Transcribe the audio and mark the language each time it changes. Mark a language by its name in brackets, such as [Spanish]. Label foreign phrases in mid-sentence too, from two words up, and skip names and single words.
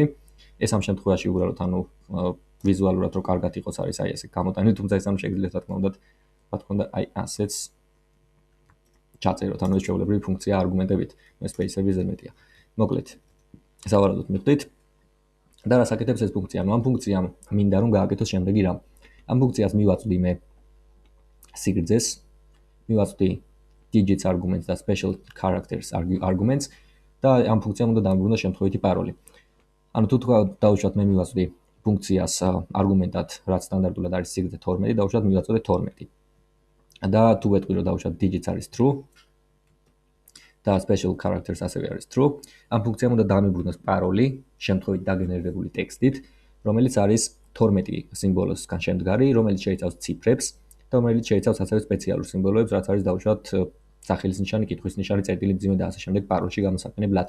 [Georgian] ეს ამ შემთხვევაში უბრალოდ ანუ ვიზუალურად რო კარგად იყოს არის აი ესე გამოტანილი, თუმცა ეს ანუ შეგიძლიათ რა თქმა უნდა აი ასეც ჩაწეროთ, ანუ ეს ჩვეულებრივი ფუნქცია არგუმენტებით, space-ები ზემეთია. მოკლედ, სავარაუდოდ მივხვდით. და რას აკეთებს ეს ფუნქცია? ანუ ამ ფუნქციამ მინდა რომ გააკეთოს შემდეგი რამ. ამ ფუნქციას მივაწვდი მე სიგრძეს, მივაწვდი [English] digits arguments [Georgian] და [English] special characters arguments [Georgian] და ამ ფუნქციამ უნდა დამბრუნოს შემთხვევითი პაროლი. ანუ თუ თქვა დავუშვათ მე მივაწვდი ფუნქციას არგუმენტად, რაც სტანდარტულად არის სიგრძე 12, დავუშვათ მივაწვდე 12. და თუ ვეტყვი რომ დავუშვათ digits არის true და [English] special characters [Georgian] ასევე არის true, ამ ფუნქციამ უნდა დამიბრუნოს პაროლი შემთხვევით დაგენერირებული ტექსტით, რომელიც არის 12 სიმბოლოსგან შემდგარი, რომელიც შეიცავს ციფრებს და რომელიც შეიცავს ასევე სპეციალურ სიმბოლოებს, რაც არის დავუშვათ სახელის ნიშანი, კითხვის ნიშანი, წერტილი მძიმე და ასე შემდეგ პაროლში გამოსაყენებლად.